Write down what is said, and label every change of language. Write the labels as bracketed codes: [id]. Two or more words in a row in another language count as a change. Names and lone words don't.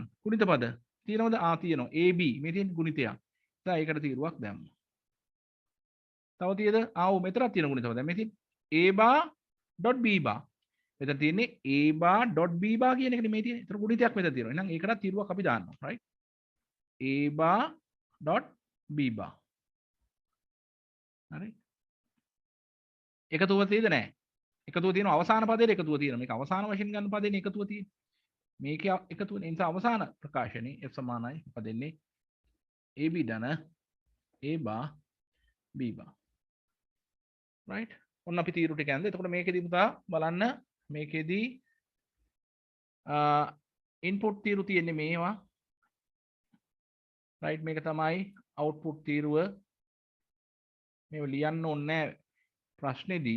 [si] ගුණිත පද තියෙනවද? තියෙනවා. AB මේ තියෙන ගුණිතයක්. නිසා ඒකට තීරුවක් දැම්මා. තව තියෙද? ඔව් මෙතනක් තියෙන ගුණිත පද. මේ තියෙන [en] A bar dot b bar. [si] මෙතන තියෙන්නේ [en] a bar dot b bar [si] කියන එකනේ මේ තියෙන්නේ. ඒතර ගුණිතයක් මෙතන තියෙනවා. එහෙනම් ඒකටත් තීරුවක් අපි දානවා. [en] right? a bar dot b bar. [si] හරි. එකතුව තියෙද නැහැ. එකතුව තියෙනවා අවසාන පදයේ එකතුව තියෙනවා. මේක අවසාන වශයෙන් ගන්න පදේනේ එකතුව තියෙන්නේ. මේකේ එකතුව නිසා අවසාන ප්‍රකාශනේ f සමානයි මොකද දෙන්නේ ab ධන [en] a bar b bar. [si] right? ඔන්න අපි තීරු ටික යන්නේ. එතකොට මේකෙදි පුතා බලන්න මේකෙදි ඉන්පුට් තීරු තියෙන්නේ මේවා. right? මේක තමයි අවුට්පුට් තීරුව. මේව ලියන්න ඕනේ ප්‍රශ්නේදී.